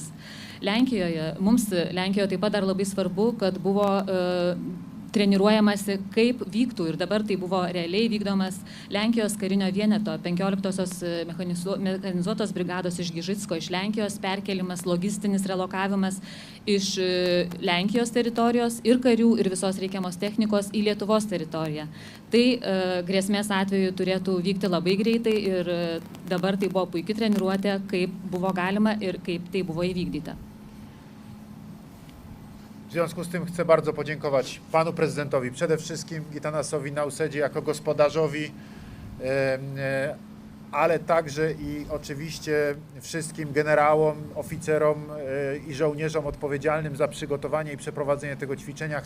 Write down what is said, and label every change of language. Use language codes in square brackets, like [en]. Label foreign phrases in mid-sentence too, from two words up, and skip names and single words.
[lt] Lenkijoje taip pat dar labai svarbu, kad buvo treniruojamasi, kaip vyktų ir dabar tai buvo realiai vykdomas Lenkijos karinio vieneto 15-osios mechanizuotos brigados iš Gižicko, iš Lenkijos perkelimas, logistinis relokavimas iš Lenkijos teritorijos ir karių ir visos reikiamos technikos į Lietuvos teritoriją. Tai grėsmės atveju turėtų vykti labai greitai ir dabar tai buvo puikiai treniruotė, kaip buvo galima ir kaip tai buvo įvykdyta. [pl] W związku z tym chcę bardzo podziękować panu prezydentowi, przede wszystkim Gitanasowi Nausedzie jako gospodarzowi, ale także i oczywiście wszystkim generałom, oficerom i żołnierzom odpowiedzialnym za przygotowanie i przeprowadzenie tego ćwiczenia.